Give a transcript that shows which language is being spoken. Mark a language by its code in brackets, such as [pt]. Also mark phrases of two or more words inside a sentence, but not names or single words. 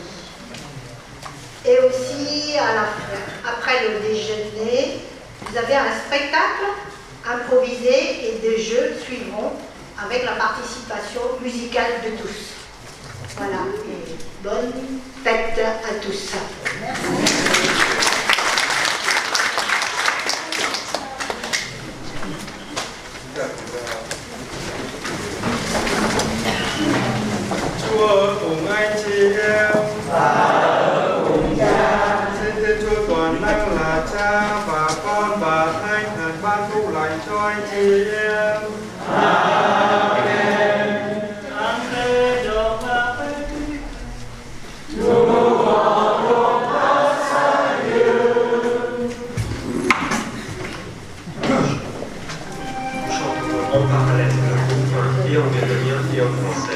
[fr] Et aussi, après le déjeuner, vous avez un spectacle improvisé et des jeux suivront avec la participation musicale de tous. Voilà, et bonne fête à tous. Merci. [vi] Chúa cùng anh chị em cùng cha. Xin Thiên Chúa toàn năng là Cha và Con và Thánh Thần ban phúc lành cho anh chị em. Amen. [fr] On parle et on vient de lire et en français.